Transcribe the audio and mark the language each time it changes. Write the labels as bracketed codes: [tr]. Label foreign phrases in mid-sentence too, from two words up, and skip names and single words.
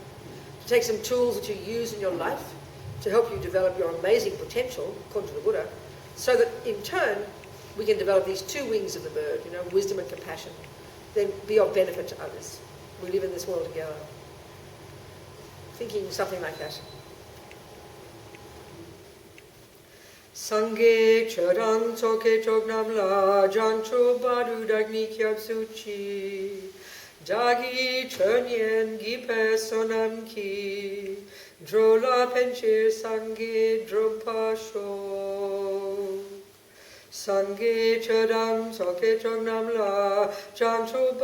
[en] To take some tools that you use in your life to help you develop your amazing potential, according to the Buddha, so that in turn we can develop these 2 wings of the bird, you know, wisdom and compassion, then be of benefit to others. We live in this world together. Thinking something like that. [bo] སངས་རྒྱས་ཆོས་དང་ཚོགས་ཀྱི་མཆོག་རྣམས་ལ། བྱང་ཆུབ་བར་དུ་བདག་ནི་སྐྱབས་སུ་མཆི། བདག་གིས་ཆོས་ཉན་བགྱིས་པའི་བསོད་ནམས་ཀྱིས འགྲོ་ལ་ཕན་ཕྱིར་སངས་རྒྱས་འགྲུབ་པར་ཤོག། སངས་རྒྱས་ཆོས་དང་ཚོགས་ཀྱི་མཆོག་རྣམས་ལ